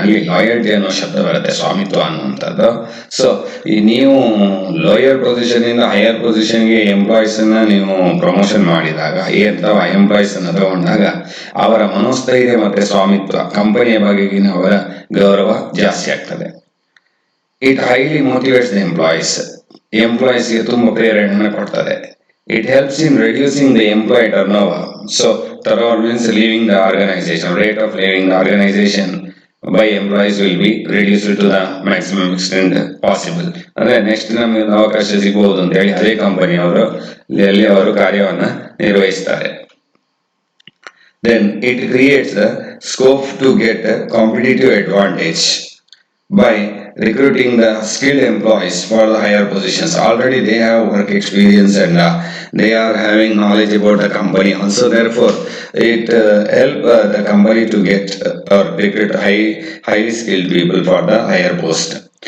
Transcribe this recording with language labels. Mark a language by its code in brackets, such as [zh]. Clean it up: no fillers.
[kn] ಅಲ್ಲಿ ಲಾಯಲ್ಟಿ ಅನ್ನೋ ಶಬ್ದ ಬರುತ್ತೆ, ಸ್ವಾಮಿತ್ವ ಅನ್ನುವಂಥದ್ದು. ಸೊ ನೀವು ಲೋಯರ್ ಪೊಸಿಷನ್ ಇಂದ ಹೈಯರ್ ಪೊಸಿಷನ್ಗೆ ಎಂಪ್ಲಾಯೀಸ್ ಅನ್ನ ನೀವು ಪ್ರಮೋಷನ್ ಮಾಡಿದಾಗ ಅಥವಾ ಎಂಪ್ಲಾಯೀಸ್ ಅನ್ನ ತಗೊಂಡಾಗ ಅವರ ಮನೋಸ್ಥೈರ್ಯ ಮತ್ತೆ ಸ್ವಾಮಿತ್ವ, ಕಂಪನಿಯ ಬಗೆಗಿನ ಅವರ ಗೌರವ ಜಾಸ್ತಿ ಆಗ್ತದೆ. [en] It highly motivates the employees. [kn] ಎಂಪ್ಲಾಯೀಸ್ಗೆ ತುಂಬ ಪ್ರೇರಣೆ ಕೊಡ್ತದೆ. [en] It helps in reducing the employee turnover. So turnover means leaving the organization. Rate of leaving the organization by employees will be reduced to the maximum extent possible. [kn] ಅಂದ್ರೆ next ನಮಗೆ ಒಂದು ಅವಕಾಶ ಸಿಗಬಹುದು ಅಂತ ಹೇಳಿ ಅದೇ ಕಂಪನಿ ಅವರು ಅಲ್ಲಿ ಅವರು ಕಾರ್ಯವನ್ನು ನಿರ್ವಹಿಸ್ತಾರೆ. [en] Then it creates the scope to get a competitive advantage by recruiting the skilled employees for the higher positions. Already they have work experience and they are having knowledge about the company. Also, therefore, it help the company to get or recruit highly skilled people for the higher post.